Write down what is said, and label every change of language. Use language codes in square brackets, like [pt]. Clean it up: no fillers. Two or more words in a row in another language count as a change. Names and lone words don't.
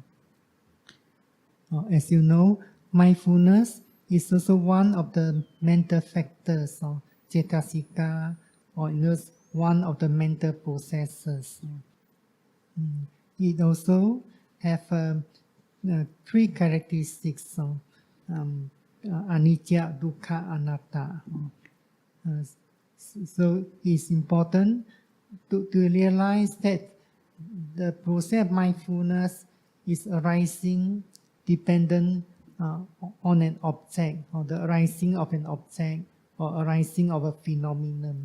[en] As you know, mindfulness is also one of the mental factors, cetasika, or in other words, one of the mental processes. It also have three characteristics: [pi] anicca, dukkha, anatta. [en] So it's important to realize that the process of mindfulness is arising dependent on an object, or the arising of an object, or arising of a phenomenon.